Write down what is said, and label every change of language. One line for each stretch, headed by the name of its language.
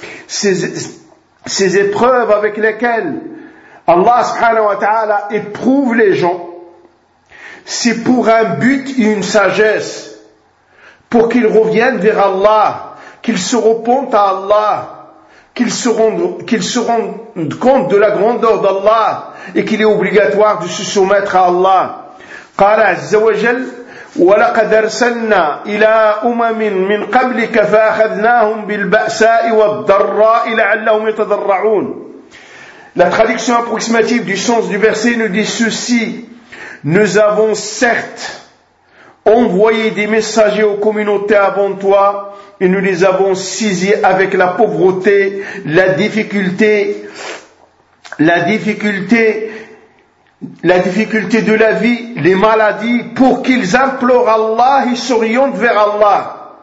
French: Ces épreuves avec lesquelles Allah subhanahu wa ta'ala éprouve les gens, c'est pour un but et une sagesse, pour qu'ils reviennent vers Allah, qu'ils se repentent à Allah, qu'ils se rendent compte de la grandeur d'Allah et qu'il est obligatoire de se soumettre à Allah.
Arabic: قال عز وجل ولقد أرسلنا إلى أمم من قبلك فأخذناهم بالبأساء والضراء لعلهم يتضرعون.
French: La traduction approximative du sens du verset nous dit ceci: nous avons certes envoyé des messagers aux communautés avant toi et nous les avons saisis avec la pauvreté, la difficulté de la vie, les maladies, pour qu'ils implorent Allah et s'orientent vers Allah.